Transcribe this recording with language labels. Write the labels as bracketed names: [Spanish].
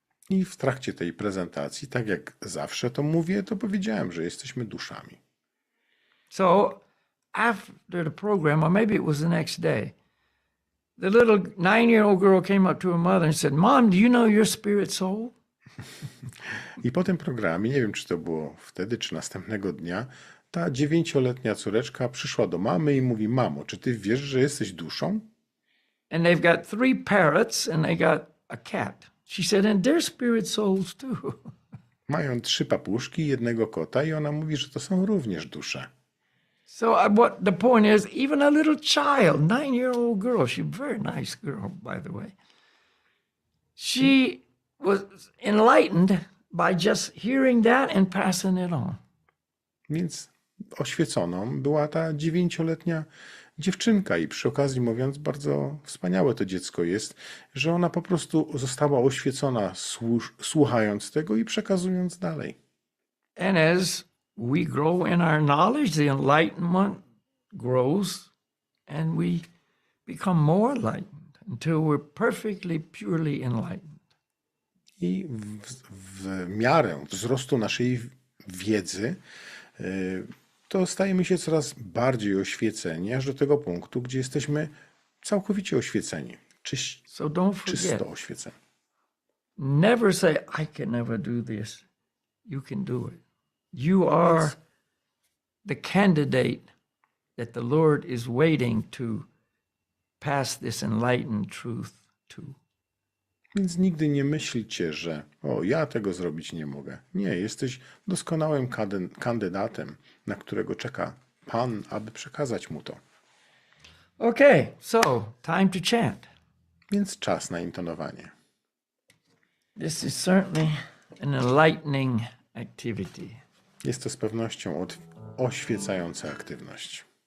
[Polish] I w trakcie tej prezentacji, tak jak zawsze to mówię, to powiedziałem, że jesteśmy duszami. [English] So after the program, or maybe it was the next day, the little 9-year-old girl came up to her mother and said, "Mom, do you know your spirit soul?" [Polish] I po tym programie, nie wiem, czy to było wtedy, czy następnego dnia, ta 9-letnia córeczka przyszła do mamy i mówi: Mamo, czy ty wiesz, że jesteś duszą? [English] And they've got 3 parrots and they got a cat. She said, and they're spirit souls too. Mają 3 papuszki i 1 kota i ona mówi, że to są również dusze. So what the point is, even a little child, 9-year-old girl, she's a very nice girl, by the way. She was enlightened by just hearing that and passing it on. [Polish] Więc oświeconą była ta 9-letnia dziewczynka i przy okazji mówiąc, bardzo wspaniałe to dziecko jest, że ona po prostu została oświecona słuchając tego i przekazując dalej. [English] And as we grow in our knowledge, the enlightenment grows and we become more enlightened until we're perfectly, purely enlightened. [Polish] I w miarę wzrostu naszej wiedzy to stajemy się coraz bardziej oświeceni, aż do tego punktu, gdzie jesteśmy całkowicie oświeceni. [English] So don't forget, [Polish] Czysto oświeceni. [English] never say, I can never do this. You can do it. You are the candidate that the Lord is waiting to pass this enlightened truth to. [Polish] Więc nigdy nie myślcie, że ja tego zrobić nie mogę. Nie, jesteś doskonałym kandydatem, na którego czeka Pan, aby przekazać mu to. [English] Okay, so time to chant. [Polish] Więc czas na intonowanie. [English] This is certainly an enlightening activity. [Polish] Jest to z pewnością oświecająca aktywność.